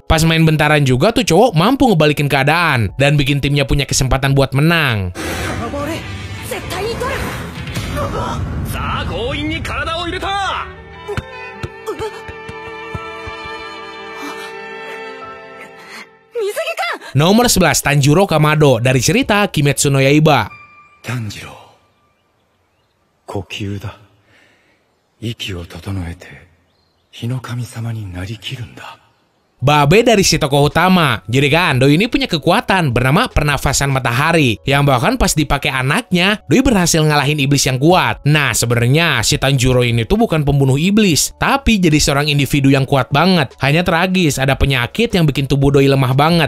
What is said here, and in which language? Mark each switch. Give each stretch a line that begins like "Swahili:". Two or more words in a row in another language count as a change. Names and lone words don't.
Indonesian: Pas main bentaran juga tuh cowok mampu ngebalikin keadaan dan bikin timnya punya kesempatan buat menang. Nomor 11, Tanjiro Kamado dari cerita Kimetsu no Yaiba.
Japanese: Tanjiro, 呼吸だ。息を整えて日の神様になりきるんだ。
Indonesian: Babe dari si tokoh utama. Jadi kan Doi ini punya kekuatan bernama pernafasan matahari yang bahkan pas dipakai anaknya Doi berhasil ngalahin iblis yang kuat. Nah sebenarnya si Tanjiro ini tuh bukan pembunuh iblis, tapi jadi seorang individu yang kuat banget. Hanya tragis ada penyakit yang bikin tubuh Doi lemah banget.